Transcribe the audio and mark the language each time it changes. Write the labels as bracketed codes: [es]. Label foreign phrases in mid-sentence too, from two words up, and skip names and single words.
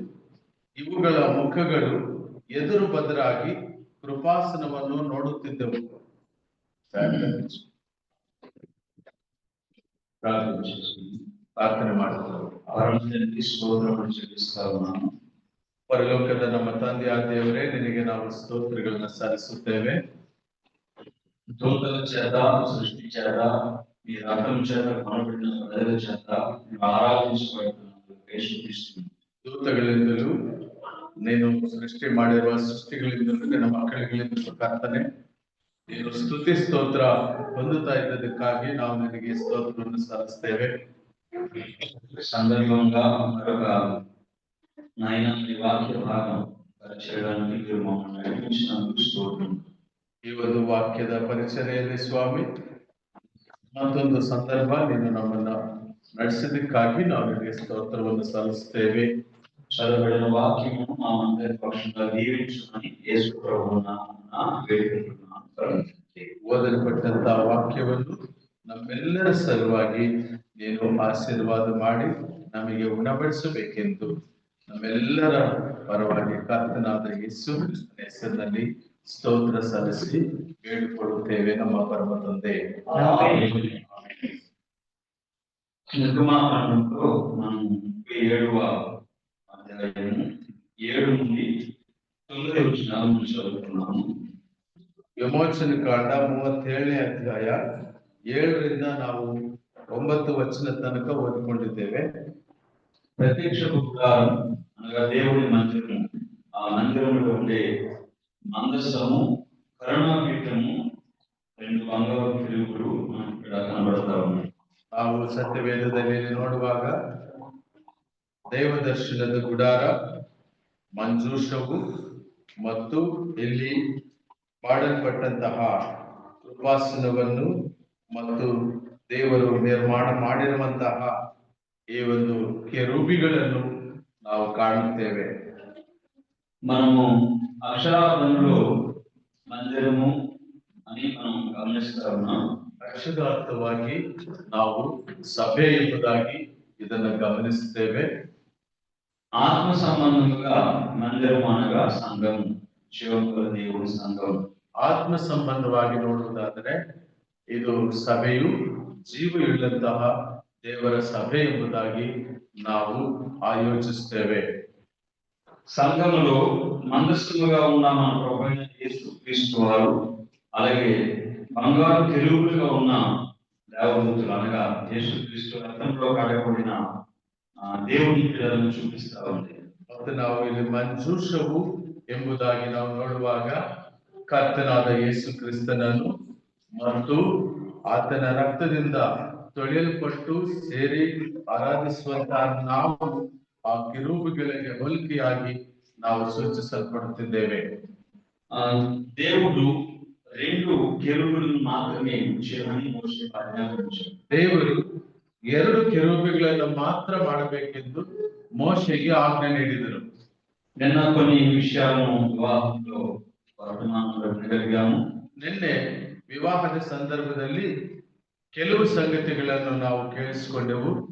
[kn] ಇವುಗಳ ಮುಖಗಳು ಎದುರು ಬದರಾಗಿ ಕೃಪಾಸನವನ್ನು ನೋಡುತ್ತಿದ್ದವು. ಪ್ರಾರ್ಥನೆ ಮಾಡುತ್ತೇವೆ. ಆರಂಭದಲ್ಲಿ ಸ್ತೋತ್ರವನ್ನು ಚೆಲ್ಲಿಸ್ತಾ ఉన్నాను. ಪರಲೋಕದ ನಮ್ಮ ತಂದೆಯಾದ ದೇವರೇ, ನಿನಗೆ ನಾವು ಸ್ತೋತ್ರಗಳನ್ನು ಸಲ್ಲಿಸುತ್ತೇವೆ. [te] దూతల చేత, సృష్టి చేత, మీ రక్తం చేత కొనబడిన ప్రజల చేత ಆರಾಧಿಸಲ್ಪಡುತ್ತಿದ್ದೇವೆ. [kn] ದೂತಗಳಿಂದಲೂ ನೀನು ಸೃಷ್ಟಿ ಮಾಡಿರುವ ಸೃಷ್ಟಿಗಳಿಂದಲೂ ನಿನ್ನ ಮಕ್ಕಳಿಗಳಿಂದಲೂ ಕರ್ತನೆ ನೀನು ಸ್ತುತಿ ಸ್ತೋತ್ರ ಹೊಂದುತ್ತಾ ಇದ್ದದಕ್ಕಾಗಿ ನಾವು ನಿನಗೆ ಸ್ತೋತ್ರವನ್ನು ಸಲ್ಲಿಸ್ತೇವೆ. [te] సందర్భంగా మరొక నాయన మీ వాక్య భాగం చేయడానికి మీరు మమ్మల్ని నడిపించినందుకు స్తోత్రం. [kn] ಈ ಒಂದು ವಾಕ್ಯದ ಪರಿಚರ್ಯೆಯಲ್ಲಿ ಸ್ವಾಮಿ ಮತ್ತೊಂದು ಸಂದರ್ಭ ನೀನು ನಮ್ಮನ್ನ ನಡೆಸಿದಕ್ಕಾಗಿ ನಾವು ನಿನಗೆ ಸ್ತೋತ್ರವನ್ನು ಸಲ್ಲಿಸ್ತೇವೆ. [te] చదవబడిన వాక్యము మా అందరి పక్షంగా దీవించుకొని యేసు ప్రభువున వేడుకుంటున్నాను. [kn] ಓದಲ್ಪಟ್ಟಂತಹ ವಾಕ್ಯವನ್ನು ನಮ್ಮೆಲ್ಲರ ಸಲುವಾಗಿ ನೀನು ಆಶೀರ್ವಾದ ಮಾಡಿ ನಮಗೆ ಉಣಬಡಿಸಬೇಕೆಂದು ನಮ್ಮೆಲ್ಲರ ಪರವಾಗಿ ಕರ್ತನಾದ ಯೇಸು ಹೆಸರಿನಲ್ಲಿ ಸ್ತೋತ್ರ ಸಲ್ಲಿಸಿ ಬೇಡಿಕೊಳ್ಳುತ್ತೇವೆ ನಮ್ಮ ಪರಮ ತಂದೆ. [te] నిర్గమాకాండంలో మనం 37వ అధ్యాయము 7 నుండి 9 వచనాలను చదువుతున్నాము. [kn] ವಿಮೋಚನ ಕಾಂಡ 37ನೇ ಅಧ್ಯಾಯ 7ರಿಂದ ನಾವು 9 ವಚನ ತನಕ ಓದಿಕೊಂಡಿದ್ದೇವೆ. [te] ప్రత్యక్ష గుడారం అనగా దేవుని మందిరము, ఆ మందిరంలో ఉండే మందసము, కరుణాపీఠము, 2 బంగారు కెరూబులు మనకు ఇక్కడ కనబడతా ఉన్నాయి. [kn] ನಾವು ಸತ್ಯವೇದದಲ್ಲಿ ನೋಡುವಾಗ ದೇವದರ್ಶನದ ಗುಡಾರ, ಮಂಜೂಷವು ಮತ್ತು ಇಲ್ಲಿ ಮಾಡಲ್ಪಟ್ಟಂತಹ ಕೃಪಾಸನವನ್ನು ಮತ್ತು ದೇವರು ನಿರ್ಮಾಣ ಮಾಡಿರುವಂತಹ ಈ ಒಂದು ಕೆರೂಬಿಗಳನ್ನು ನಾವು ಕಾಣುತ್ತೇವೆ. [te] మనము అక్షరార్థంలో మందిరము అని మనం గమనిస్తా ఉన్నాం. [kn] ಅಕ್ಷರಾರ್ಥವಾಗಿ ನಾವು ಸಭೆ ಎಂಬುದಾಗಿ ಇದನ್ನು ಗಮನಿಸುತ್ತೇವೆ. [te] ఆత్మ సంబంధముగా మందిరం అనగా సంఘం, జీవముల దేవుని సంఘం. [kn] ಆತ್ಮ ಸಂಬಂಧವಾಗಿ ನೋಡುವುದಾದರೆ ಇದು ಸಭೆಯು ಜೀವವುಳ್ಳಂತಹ ದೇವರ ಸಭೆ ಎಂಬುದಾಗಿ ನಾವು ಆಯೋಜಿಸುತ್ತೇವೆ. [te] సంఘములో మందస్థముగా ఉన్న మన ప్రభువైన యేసుక్రీస్తు వారు, అలాగే బంగారు కెరూబులుగా ఉన్న దేవదూతలు అనగా యేసుక్రీస్తు రక్తంలో కడగబడిన దేవుని పిల్లలను చూపిస్ತಾ ఉంది. [kn] ಮತ್ತು ನಾವು ಇಲ್ಲಿ ಮಂಜೂಷವು ಎಂಬುದಾಗಿ ನಾವು ನೋಡುವಾಗ ಕರ್ತನಾದ ಯೇಸು ಕ್ರಿಸ್ತನನ್ನು ಮತ್ತು ಆತನ ರಕ್ತದಿಂದ ತೊಳೆಯಲ್ಪಟ್ಟು ಸೇರಿ ಆರಾಧಿಸುವಂತಹ ನಾವು ಆ ಕಿರುಬುಗಳಿಗೆ ಹೋಲಿಕೆಯಾಗಿ ನಾವು ಸೂಚಿಸಲ್ಪಡುತ್ತಿದ್ದೇವೆ. [te] దేవుడు రెండు కెరూబులను మాత్రమే ఉంచారని మోషే ఆజ్ఞాపించాడు. [kn] ದೇವರು ಎರಡು ಕೆರೂಬಿಗಳನ್ನು ಮಾತ್ರ ಮಾಡಬೇಕೆಂದು ಮೋಶೆಗೆ ಆಜ್ಞೆ ನೀಡಿದರು. [te] నిన్న కొన్ని విషయాలను వివాహంలో వర్తమానంలో వినగలిగాము. [kn] ನಿನ್ನೆ ವಿವಾಹದ ಸಂದರ್ಭದಲ್ಲಿ ಕೆಲವು ಸಂಗತಿಗಳನ್ನು ನಾವು ಕೇಳಿಸಿಕೊಂಡೆವು.